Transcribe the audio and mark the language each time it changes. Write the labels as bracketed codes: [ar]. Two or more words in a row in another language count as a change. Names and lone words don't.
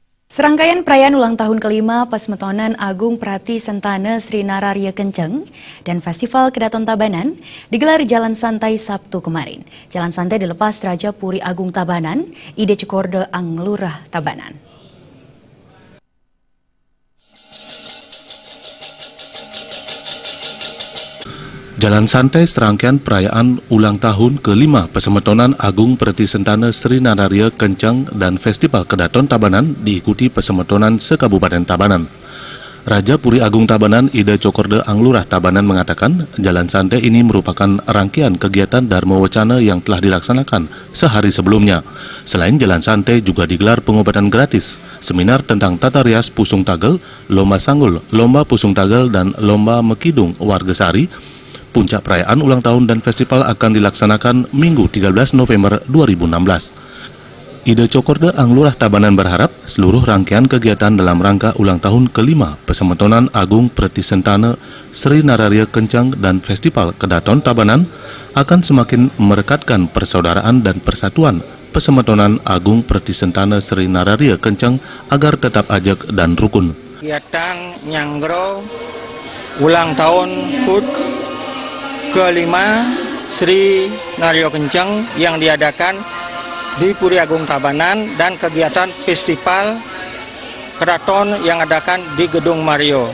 [id] Serangkaian perayaan ulang tahun kelima Pasmetonan Agung Prati Sentana Sri Nararya Kenceng dan Festival Kedaton Tabanan digelar Jalan Santai Sabtu kemarin. Jalan Santai dilepas Raja Puri Agung Tabanan, Ide Cekorde Anglurah Tabanan. Jalan Santai serangkaian perayaan ulang tahun ke-5 Pasmetonan Agung Prati Sentana Sri Nararya Kenceng dan Festival Kedaton Tabanan diikuti Pasmetonan se-Kabupaten Tabanan. Raja Puri Agung Tabanan Ide Cekorde Anglurah Tabanan mengatakan Jalan Santai ini merupakan rangkaian kegiatan Dharma Wacana yang telah dilaksanakan sehari sebelumnya. Selain Jalan Santai juga digelar pengobatan gratis, seminar tentang tata rias Pusung Tagel, Lomba Sanggul, Lomba Pusung Tagel dan Lomba Mekidung Warga Sari. Puncak perayaan ulang tahun dan festival akan dilaksanakan Minggu 13 November 2016. Ide Cekorde Anglurah Tabanan berharap seluruh rangkaian kegiatan dalam rangka ulang tahun ke-5 Pasmetonan Agung Prati Sentana Sri Nararya Kenceng dan Festival Kedaton Tabanan akan semakin merekatkan persaudaraan dan persatuan Pasmetonan Agung Prati Sentana Sri Nararya Kenceng agar tetap ajak dan rukun. Kegiatan Nyanggro ulang tahun HUT ke-5 Sri Nararya Kenceng yang diadakan di Puri Agung Tabanan dan kegiatan festival keraton yang adakan di Gedung Mario.